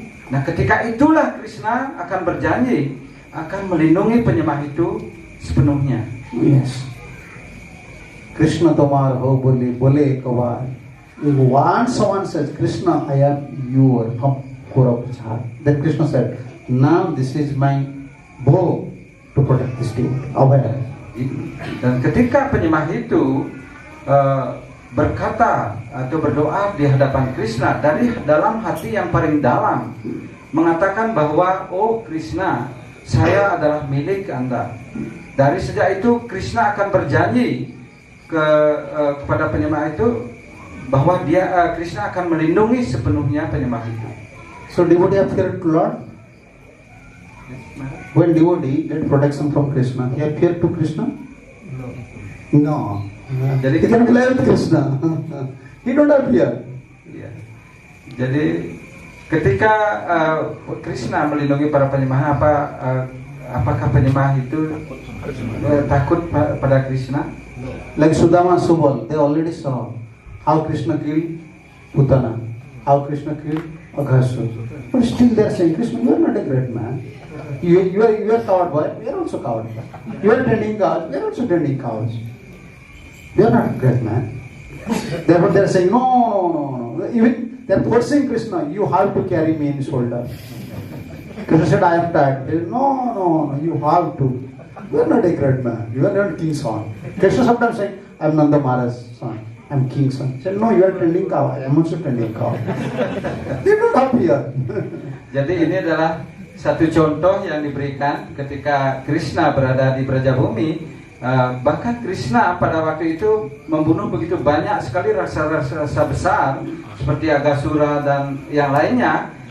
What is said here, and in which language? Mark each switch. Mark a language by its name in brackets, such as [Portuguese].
[Indonesian] Nah, ketika itulah Krishna akan berjanji akan melindungi penyembah itu sepenuhnya. [English] Yes. [Bangla] Krishna tomar ho bole kavar. [English] If once someone says, Krishna, I am your Kurapachar, then Krishna said, now this is my bow to protect this devotee. Aware. [Indonesian] Dan ketika penyembah itu berkata atau berdoa di hadapan Krishna dari dalam hati yang paling dalam, mengatakan bahwa oh Krishna, saya adalah milik Anda. Dari sejak itu Krishna akan berjanji kepada penyembah itu bahwa Krishna akan melindungi sepenuhnya penyembah itu. [English] So devotee have feared to Lord. When devotee get protection from Krishna, he have feared to Krishna? No. [Indonesian] Jadi [English] he can play with Krishna. He don't have fear. [Indonesian] Ya. Jadi ketika Krishna melindungi para penyembah, apakah penyembah itu takut pada Krishna? [English] Like Sudama and Subal, they already saw how Krishna killed Putana, how Krishna killed Aghasur. But still they are saying, Krishna, you are not a great man. You are coward boy, we are also coward boy. You are tending cows, we are also tending cows. We are not a great man. Therefore they are saying, no. Even they are forcing Krishna, you have to carry me in shoulder. Krishna said, I am tired. They said, no, you have to. You are not a great man. You are not king's son. Krishna sometimes saying, I am Nanda Maharaj's son. I'm king's son. He said, no, you are tending cow. I am also tending cow. They don't appear. [Indonesian] Jadi ini adalah satu contoh yang diberikan ketika Krishna berada di Brajabumi. Bahkan Krishna pada waktu itu membunuh begitu banyak sekali raksasa besar seperti Agasura dan yang lainnya.